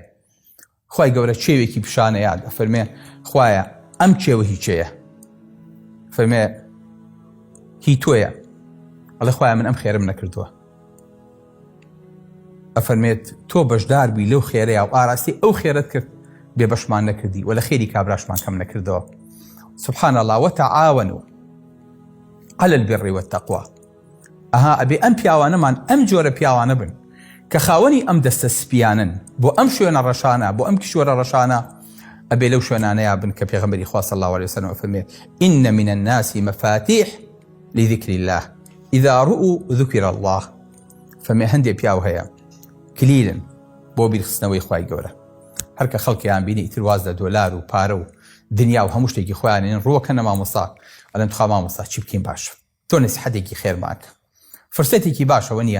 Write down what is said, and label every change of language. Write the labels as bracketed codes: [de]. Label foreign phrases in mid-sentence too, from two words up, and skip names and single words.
[ckb] خوای گەورە چێوێکی پیشانە یاد ئەفەرمێ خوایە ئەم چێوە هیچەیە، فەرمێ هی تۆیە، ئەڵێ خوایە من ئەم خێرم نەکردووە، ئەفەرمێت تۆ بەشدار بووی لەو خێرەیە و ئاراستی ئەو خێرت کرد بێ بەشمان نەکردی و لە خێری کابراشمان کەم نەکردەوە. [ar] سبحان الله وتعاونوا على البر والتقوى. [ckb] ئەها ئەبێ ئەم پیاوانەمان ئەم جۆرە پیاوانە بن کە خاوەنی ئەم دەستە سپیانن بۆ ئەم شوێنە ڕەشانە، بۆ ئەم کشوەرە ڕەشانە، ئەبێ لەو شوێنانەیە بن کە پێغەمبەری خوا [ar] صلی الله عليه وسلم [ckb] فەرمێ [ar] إن من الناس مفاتيح لذكر الله إذا رؤوا ذكر الله. [ckb] فەرمێ هەندێک پیاو هەیە کلیلن بۆ بیرخستنەوەی خوای گەورە، هەرکە خەڵکیان بینی ئیتر واز لە دۆلار و پارە و دنیا و هەموو شتێکی خۆیانێن ڕووەکەنە مامۆستا، ئەڵێن تخوا مامۆستا چی بکەین باش، تۆ نەسیحەتێکی خێرماکە، فرسەتێکی باشەوە نییە.